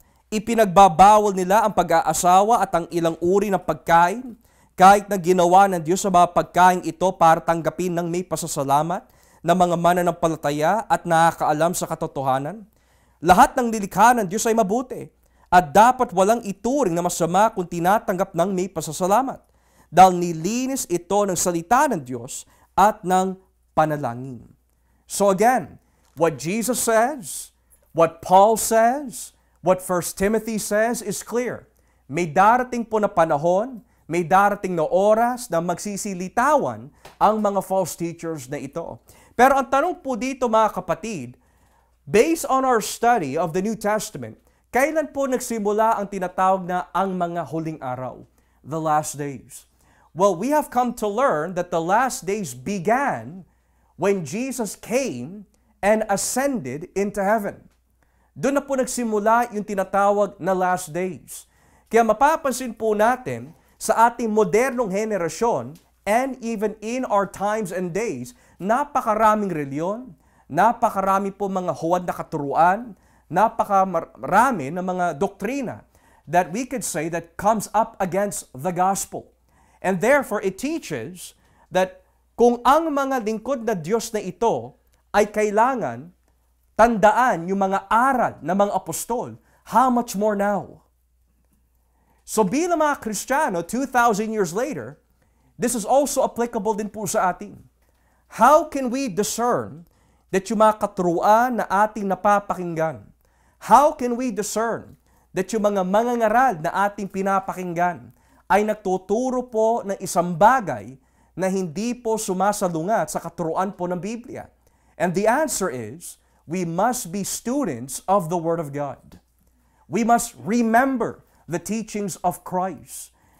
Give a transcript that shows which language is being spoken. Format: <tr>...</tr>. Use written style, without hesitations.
<tl>Ipinagbabawal nila ang pag-aasawa at ang ilang uri ng pagkain, kahit na ginawa ng Diyos sa mga pagkain ito para tanggapin ng may pasasalamat ng mga mananampalataya at nakakaalam sa katotohanan. Lahat ng nilikha ng Diyos ay mabuti at dapat walang ituring na masama kung tinatanggap ng may pasasalamat dahil nilinis ito ng salita ng Diyos at ng panalangin.</tl> <en>So again, what Jesus says, what Paul says, what 1 Timothy says is clear.</en> <tl>May darating po na panahon, may darating na oras na magsisilitawan ang mga false teachers na ito. Pero ang tanong po dito mga kapatid,</tl> <en>based on our study of the New Testament,</en> <tl>kailan po nagsimula ang tinatawag na ang mga huling araw?</tl> <en>The last days. Well, we have come to learn that the last days began when Jesus came and ascended into heaven.</en> <tl>Doon na po nagsimula yung tinatawag na last days. Kaya mapapansin po natin sa ating modernong henerasyon</tl> <en>and even in our times and days,</en> <tl>napakaraming reliyon, napakarami po mga huwad na katuruan, Napakarami ng mga doktrina</tl> <en>that we could say that comes up against the gospel. And therefore, it teaches that</en> <tl>kung ang mga lingkod na Diyos na ito ay kailangan tandaan yung mga aral ng mga apostol,</tl> <en>how much more now?</en> <tl>So bilang mga Kristiyano,</tl> <en>2,000 years later, this is also applicable</en> <tl>din po sa atin.</tl> <en>How can we discern that</en> <tl>yung mga katuruan na ating napapakinggan,</tl> <en>how can we discern that</en> <tl>yung mga mangangaral na ating pinapakinggan ay nagtuturo po ng isang bagay na hindi po sumasalungat sa katuruan po ng Biblia?</tl> <en>And the answer is, we must be students of the Word of God. We must remember the teachings of Christ.</en>